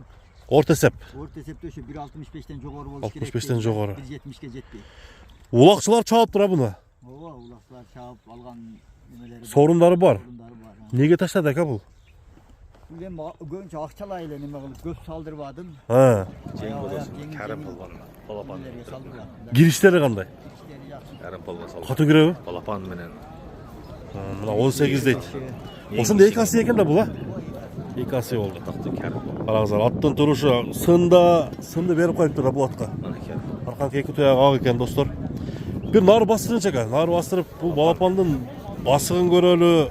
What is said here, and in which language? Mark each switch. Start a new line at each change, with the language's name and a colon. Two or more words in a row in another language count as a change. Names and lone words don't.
Kyrgyz: Орто эсеп. Орто эсепте ошо 1.65тен жогору болуш керек. 65тен жогору. 1.70ке жетпей. Улакчылар чаап тура буну. Ооба, улакчылар чаап алган немелери. Сорундары бар. Неге таштады ака бул? Бул эми көбүнчө акчалай эле неме кылып көп салдырбадым. Кәрім болған балапан. Кириштери кандай? Кәрім болған салып. Катуу киреби? Балапан менен. Мына 18 дейт. Ошондо эки асы экен да бул а? Эки асы болду. Караңыздар, аттын турушу сынды берип коюптур да бул атка. Арканкы эки туягы ак экен достор. Бир нары бастырынчы ака, нары бастырып бул балапандын басыгын көрөлү.